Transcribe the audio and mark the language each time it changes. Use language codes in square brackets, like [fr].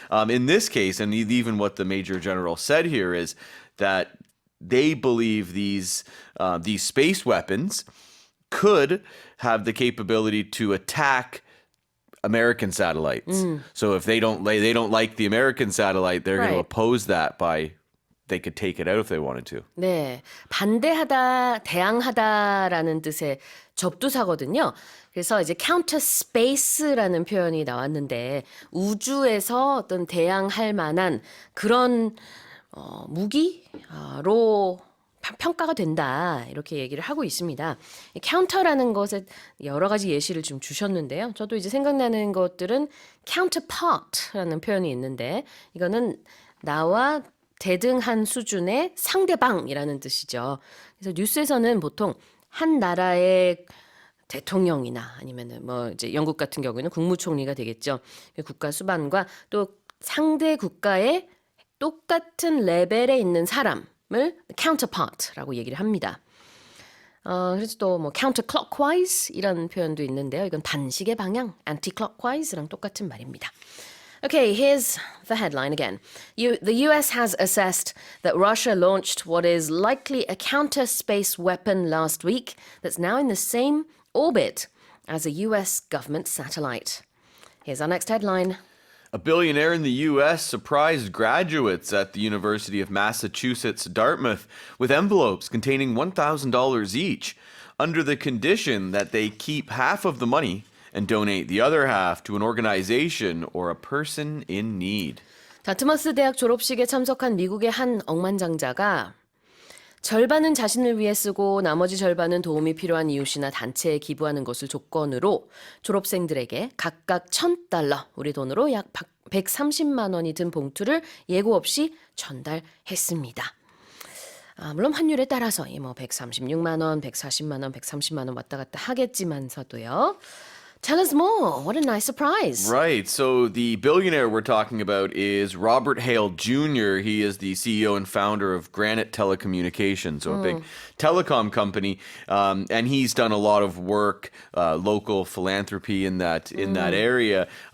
[en] In this case, and even what the Major General said here is that they believe these space weapons could have the capability to attack American satellites. So if they don't like the American satellite, they're going to Right. oppose that by they could take it out if they wanted to. [ko] 네, 반대하다, 대항하다라는 뜻의 접두사거든요. 그래서 이제 counter space라는 표현이 나왔는데 우주에서 어떤 대항할 만한 그런 무기로 평가가 된다 이렇게 얘기를 하고 있습니다. 이 counter라는 것에 여러 가지 예시를 좀 주셨는데요. 저도 이제 생각나는 것들은 counterpart라는 표현이 있는데 이거는 나와 대등한 수준의 상대방이라는 뜻이죠. 그래서 뉴스에서는 보통 한 나라의 대통령이나 아니면은 뭐 이제 영국 같은 경우에는 국무총리가 되겠죠. 국가 수반과 또 상대 국가의 똑같은 레벨에 있는 사람을 counterpart라고 얘기를 합니다. 그래서 또 뭐 counterclockwise 이런 표현도 있는데요. 이건 단식의 방향, anticlockwise랑 똑같은 말입니다. [en] Okay, here's the headline again. The US has assessed that Russia launched what is likely a counter-space weapon last week that's now in the same orbit as a US government satellite. Here's our next headline. A billionaire in the U.S. surprised graduates at the University of Massachusetts Dartmouth with envelopes containing $1,000 each, under the condition that they keep half of the money and donate the other half to an organization or a person in need. [ko] 다트머스 대학 졸업식에 참석한 미국의 한 억만장자가 절반은 자신을 위해 쓰고 나머지 절반은 도움이 필요한 이웃이나 단체에 기부하는 것을 조건으로 졸업생들에게 각각 $1,000, 우리 돈으로 약 130만 원이 든 봉투를 예고 없이 전달했습니다. 물론 환율에 따라서 뭐 136만 원, 140만 원, 130만 원 왔다 갔다 하겠지만서도요. [en] Tell us more. What a nice surprise. Right. So the billionaire we're talking about is Robert Hale Jr. He is the CEO and founder of Granite Telecommunications, so a big telecom company, and he's done a lot of work, local philanthropy in that area.